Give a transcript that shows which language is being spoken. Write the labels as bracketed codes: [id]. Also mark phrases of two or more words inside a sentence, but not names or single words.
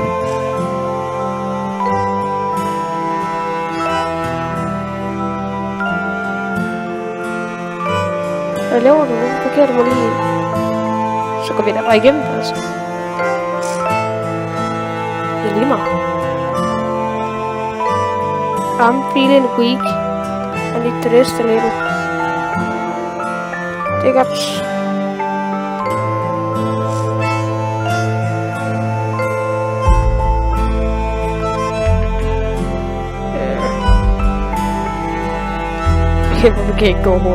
[da] Hvad laver du? Hvor kan du mig lige? Så går vi der bare igennem, altså. Det er lige meget. [en] I'm feeling weak. I need to rest a little. [da] Det er godt. Hvorfor kan jeg ikke gå over?